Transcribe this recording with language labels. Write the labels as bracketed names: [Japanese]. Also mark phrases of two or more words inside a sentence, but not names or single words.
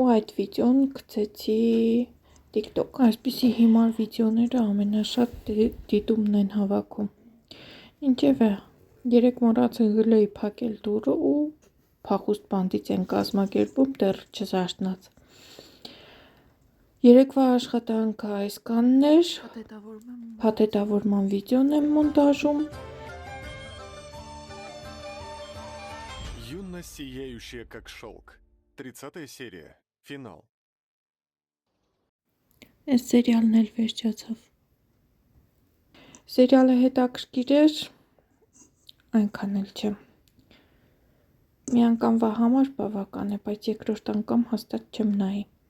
[Armenian] այդ վիդեոն գցեցի TikTok, այսպիսի հիմար վիդեոները ամենաշատ դիտումն են հավաքում։ Ինչևէ, երեկ մոռացա գլեի փակել դուռը ու փախուստ բանդից են կազմակերպում դեռ չզարթնած։ Երեկվա աշխատանքը այսքանն էր, փաթեթավորման վիդեոն եմ մոնտաժում։ [Russian] Юно сияющая как шелк. 30-я серия. Финал. [Armenian] Այս սերիալն էլ վերջացավ։ Սերիալը հետաքրքիր էր, այնքան էլ չէ։ Մի անգամվա համար բավական է, բայց երկրորդ անգամ հաստատ չեմ նայի։